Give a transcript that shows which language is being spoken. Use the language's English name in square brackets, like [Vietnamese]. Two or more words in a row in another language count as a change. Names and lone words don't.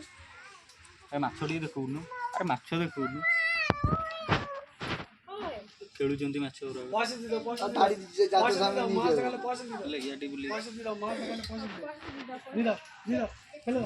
[Odia] ମାଛ ଟିକେ ଦେଖଉନୁ, ଆରେ ମାଛ ଦେଖଉନୁ, ଖେଳୁଛନ୍ତି ମାଛ ଗୁରା [Hindi] पैसे दे दो पैसे [Odia] ହେଲା ଇଆଡ଼େ ବୁଲି [Hindi] पैसे दे दो मार दे पैसे दे दो हेलो